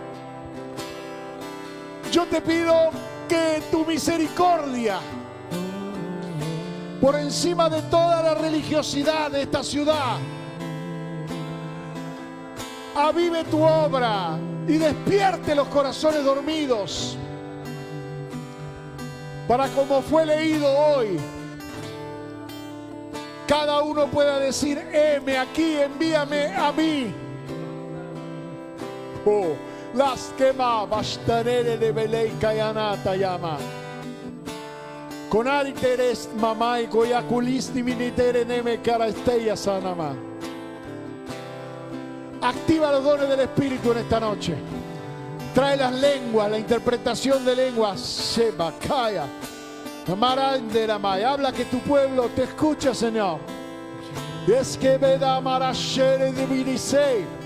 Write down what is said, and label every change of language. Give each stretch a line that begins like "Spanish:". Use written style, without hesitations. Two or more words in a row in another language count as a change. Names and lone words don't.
Spanish: Yo te pido que tu misericordia, por encima de toda la religiosidad de esta ciudad, avive tu obra y despierte los corazones dormidos, para, como fue leído hoy, cada uno pueda decir: heme aquí, envíame a mí. Oh, las quema bastarere de Beleika y Anata llama. Con ariteres mamá y coyaculisti minitere neme carastella sanama. Activa los dones del Espíritu en esta noche. Trae las lenguas, la interpretación de lenguas. Seba, Kaya, Maranderamay. Habla que tu pueblo te escucha, Señor. Es que veda marashere de Vinisei.